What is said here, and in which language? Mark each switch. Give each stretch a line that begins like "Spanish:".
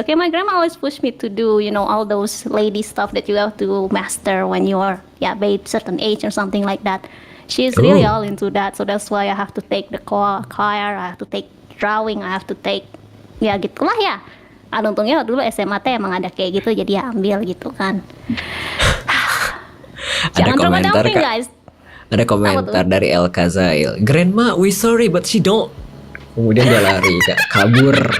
English: Okay, my grandma always push me to do, all those lady stuff that you have to master when you are by certain age or something like that. She's really all into that. So that's why I have to take the choir, I have to take drawing, I have to take
Indonesian: gitulah ya. Untungnya dulu SMA teh emang ada kayak gitu, jadi ya ambil gitu kan. Ada Jangan drama komentar
English: dumping,
Indonesian: kak.
English: guys.
Indonesian: Ada komentar dari El Kazail.
English: Grandma, we sorry but she don't.
Indonesian: Kemudian dia lari kak, kabur.